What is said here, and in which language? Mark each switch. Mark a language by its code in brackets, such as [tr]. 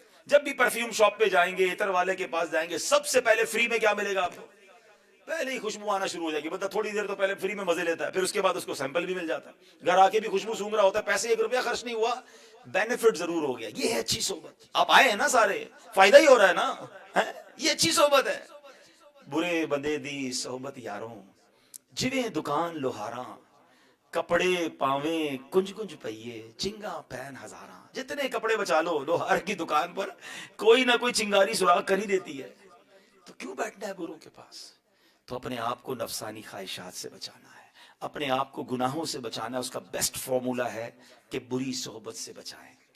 [ur] جب بھی perfume shop پہ جائیں گے، عطر والے کے پاس جائیں گے، سب سے پہلے فری میں کیا ملے گا آپ کو؟ پہلے ہی خوشبو آنا شروع ہو جائے گی. بندہ تھوڑی دیر تو پہلے فری میں مزے لیتا ہے، پھر اس کے بعد اس کو سیمپل بھی مل جاتا ہے. گھر آ کے بھی خوشبو سونگ رہا ہوتا ہے، پیسے 1 روپیہ خرچ نہیں ہوا، بینیفٹ ضرور ہو گیا. یہ ہے اچھی صحبت. آپ آئے ہیں نا سارے، فائدہ ہی ہو رہا ہے نا. یہ اچھی صحبت ہے. [pa] برے بندے دی صحبت یاروں، جویں دکان لوہاراں، کپڑے پاویں کنج کنج پئیے چنگا پین ہزاراں. [ur] جتنے کپڑے بچا لو، لوہار کی دکان پر کوئی نہ کوئی چنگاری سراغ کر ہی دیتی ہے. تو کیوں بیٹھنا ہے بروں کے پاس؟ تو اپنے آپ کو نفسانی خواہشات سے بچانا ہے، اپنے آپ کو گناہوں سے بچانا ہے. اس کا بیسٹ فارمولا ہے کہ بری صحبت سے بچائیں.